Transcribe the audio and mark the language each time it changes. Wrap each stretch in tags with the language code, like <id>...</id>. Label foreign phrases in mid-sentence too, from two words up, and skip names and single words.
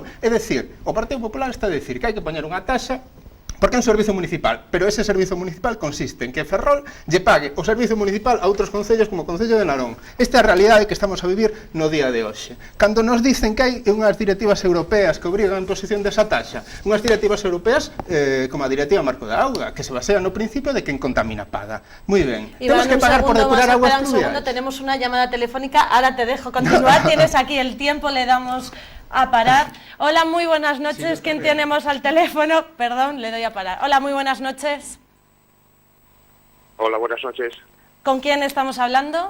<gl>É dicir, o Partido Popular está a dicir que hai que poñer unha taxa porque é un servizo municipal, pero ese servizo municipal consiste en que Ferrol lle pague o servizo municipal a outros concellos como o Concello de Narón. Esta é a realidade que estamos a vivir no día de hoxe. Cando nos dicen que hai unhas directivas europeas que obrigan a imposición desa taxa, unhas directivas europeas como a Directiva Marco da Auga, que se basea no principio de quen contamina paga. Moi ben. Iván, temos que pagar por depurar aguas pluviales.</gl> <es>Un segundo, tenemos una llamada telefónica, ahora te dejo continuar, tienes aquí el tiempo, le damos a parar. Hola, muy buenas noches. Sí, ¿quién tenemos al teléfono? Perdón, le doy a parar. Hola, muy buenas noches. Hola, buenas noches. ¿Con quién estamos hablando?</es>